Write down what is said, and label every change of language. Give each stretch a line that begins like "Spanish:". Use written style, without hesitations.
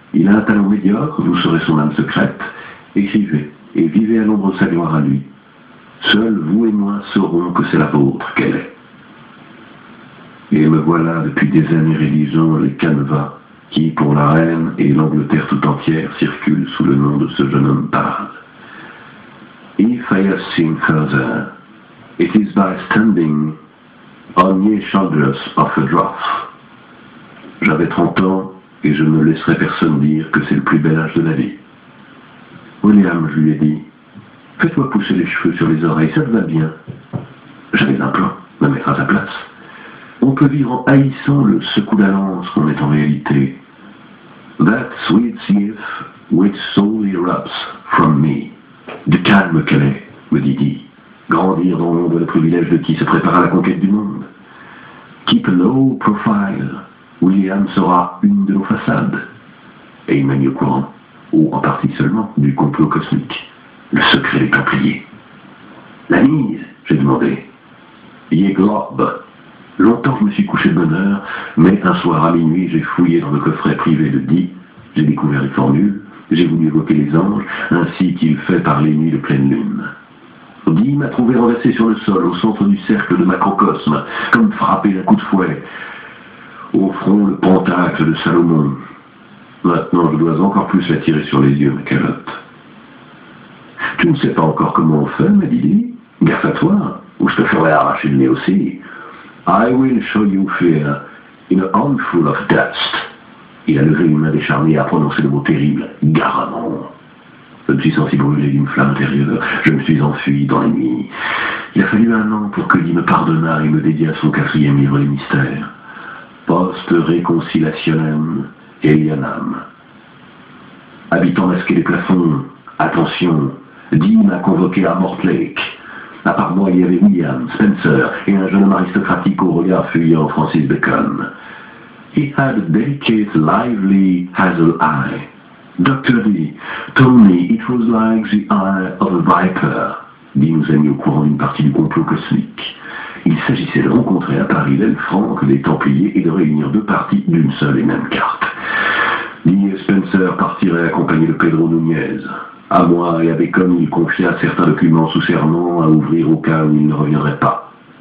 French: Il a un talent médiocre, vous serez son âme secrète. Écrivez, et vivez à l'ombre de sa gloire à lui. Seuls vous et moi saurons que c'est la vôtre qu'elle est. Et me voilà depuis des années rédigeant les canevas qui, pour la reine et l'Angleterre tout entière, circulent sous le nom de ce jeune homme pâle.
English: If I have seen further, it is by standing on ye shoulders of a dwarf.
French: J'avais 30 ans et je ne laisserai personne dire que c'est le plus bel âge de la vie. William, je lui ai dit, fais-toi pousser les cheveux sur les oreilles, ça te va bien. J'avais un plan, me mettre à ta place. On peut vivre en haïssant le secou la lance qu'on est en réalité.
English: That sweet thief which soul erupts from me.
French: Du calme qu'elle est, me dit-il. Grandir dans l'ombre le privilège de qui se prépare à la conquête du monde.
English: Keep a low profile.
French: William sera une de nos façades. Et il m'a mis au courant, ou en partie seulement, du complot cosmique. Le secret des Templiers. La mise, j'ai demandé.
English: Ye globe.
French: Longtemps je me suis couché de bonne heure, mais un soir à minuit, j'ai fouillé dans le coffret privé de Dee, j'ai découvert les formules, j'ai voulu évoquer les anges, ainsi qu'il fait par les nuits de pleine lune. Dee m'a trouvé renversé sur le sol, au centre du cercle de macrocosme, comme frappé d'un coup de fouet. Au front, le pentacle de Salomon. Maintenant, je dois encore plus la tirer sur les yeux, ma calotte. Tu ne sais pas encore comment on fait, m'a dit Dee. Gaffe à toi, ou je te ferai arracher le nez aussi.
English: I will show you fear in a handful of dust.
French: Il a levé une main décharnée et a prononcé le mot terrible, Garamond. Je me suis senti brûler d'une flamme intérieure. Je me suis enfui dans la nuit. Il a fallu 1 an pour que Dee me pardonnât et me dédiât son 4e livre Les Mystères.
Latin: Post reconciliationem Elianam.
French: Habitant masqué des plafonds, attention, Dee m'a convoqué à Mortlake. À part moi, il y avait William, Spencer et un jeune homme aristocratique au regard fuyant, Francis Bacon.
English: He had a delicate, lively hazel eye. Dr. Dee told me it was like the eye of a viper.
French: Dee nous a mis au courant d'une partie du complot cosmique. Il s'agissait de rencontrer à Paris l'aile franque des Templiers et de réunir 2 parties d'une seule et même carte. Dee et Spencer partiraient accompagnés de Pedro Nunez. À moi et à Bacon, il confia certains documents sous serment à ouvrir au cas où il ne reviendrait pas.